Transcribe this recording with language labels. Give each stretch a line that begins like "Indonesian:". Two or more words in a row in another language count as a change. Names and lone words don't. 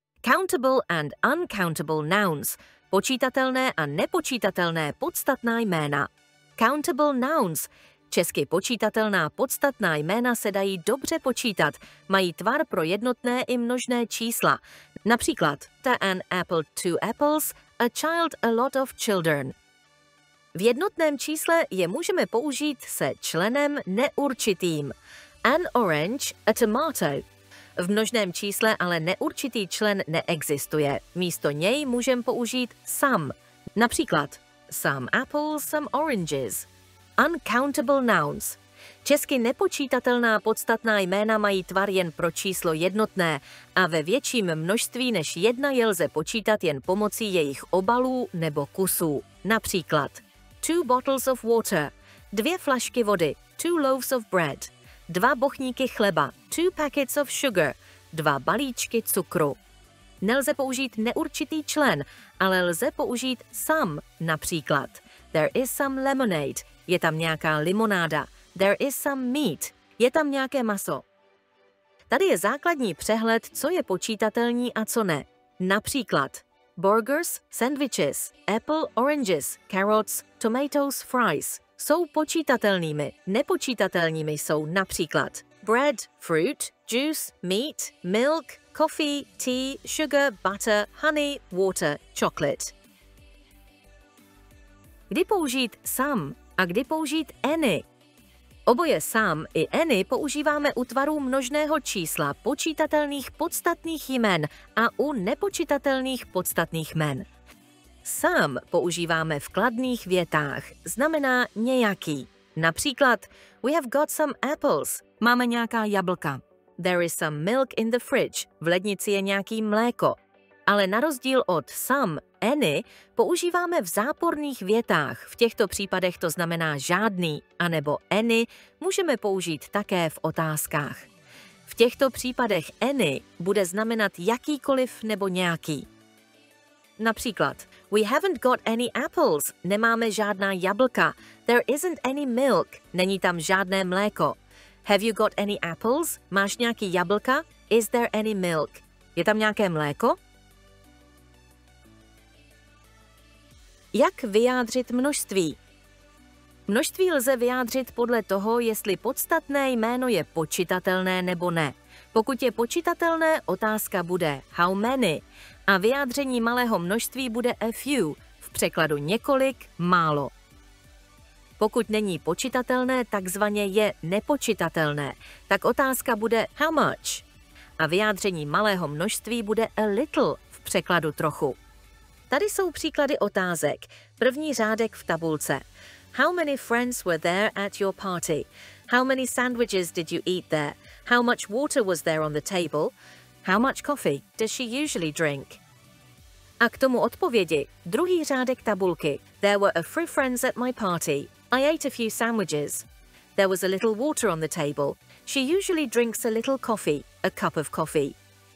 English: Countable and uncountable nouns.
Czech: Počítatelné a nepočítatelné podstatná jména.
English: Countable nouns.
Czech: Česky počítatelná podstatná jména se dají dobře počítat, mají tvar pro jednotné i množné čísla.
English: Například an apple, 2 apples, a child, a lot of children.
Czech: V jednotném čísle je můžeme použít se členem neurčitým.
English: An orange, a tomato.
Czech: V množném čísle ale neurčitý člen neexistuje. Místo něj můžeme použít some.
English: Například some apples, some oranges. Uncountable nouns.
Czech: Česky nepočítatelná podstatná jména mají tvar jen pro číslo jednotné a ve větším množství než jedna je lze počítat jen pomocí jejich obalů nebo kusů.
English: Například 2 bottles of water, 2
Czech: flašky vody,
English: 2 loaves of bread, 2
Czech: bochníky chleba,
English: 2 packets of sugar, 2
Czech: balíčky cukru. Nelze použít neurčitý člen, ale lze použít some, například
English: there is some lemonade,
Czech: je tam nějaká limonáda,
English: there is some meat,
Czech: je tam nějaké maso. Tady je základní přehled, co je počítatelný a co ne.
English: Například burgers, sandwiches, apple, oranges, carrots, tomatoes, fries.
Czech: Jsou počítatelnými, nepočítatelnými jsou například
English: bread, fruit, juice, meat, milk, coffee, tea, sugar, butter, honey, water, chocolate.
Czech: Kdy použít some a kdy použít any? Oboje some i any používáme u tvarů množného čísla, počítatelných podstatných jmen a u nepočítatelných podstatných jmen. Some používáme v kladných větách, znamená nějaký.
English: Například we have got some apples,
Czech: máme nějaká jablka.
English: There is some milk in the fridge,
Czech: v lednici je nějaký mléko. Ale na rozdíl od some, any, používáme v záporných větách. V těchto případech to znamená žádný, anebo any můžeme použít také v otázkách. V těchto případech any bude znamenat jakýkoliv nebo nějaký.
English: Například we haven't got any apples,
Czech: nemáme žádná jablka.
English: There isn't any milk,
Czech: není tam žádné mléko.
English: Have you got any apples?
Czech: Máš nějaký jablka?
English: Is there any milk?
Czech: Je tam nějaké mléko? Jak vyjádřit množství? Množství lze vyjádřit podle toho, jestli podstatné jméno je počitatelné nebo ne. Pokud je počitatelné, otázka bude
English: how many
Czech: a vyjádření malého množství bude
English: a few,
Czech: v překladu několik, málo. Pokud není počitatelné, takzvaně je nepočitatelné, tak otázka bude
English: how much
Czech: a vyjádření malého množství bude
English: a little,
Czech: v překladu trochu. Tady jsou příklady otázek. První řádek v tabulce.
English: How many friends were there at your party? How many sandwiches did you eat there? How much water was there on the table? How much coffee does she usually drink?
Czech: A k tomu odpovědi. Druhý řádek tabulky.
English: There were a few friends at my party. I ate a few sandwiches. There was a little water on the table. She usually drinks a little coffee, a cup of coffee.